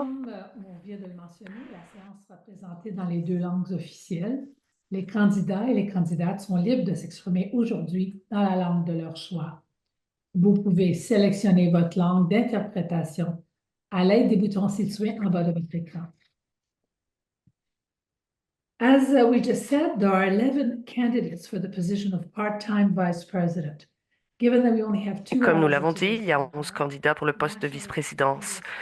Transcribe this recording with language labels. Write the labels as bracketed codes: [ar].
[fr] Comme on vient de le mentionner, la séance sera présentée dans les 2 langues officielles. Les candidats et les candidates sont libres de s'exprimer aujourd'hui dans la langue de leur choix. Vous pouvez sélectionner votre langue d'interprétation à l'aide des boutons situés en bas de votre écran. [en] As we just said, there are 11 candidates for the position of part-time vice president. [fr] Comme nous l'avons dit, il y a 11 candidats pour le poste de vice-présidence.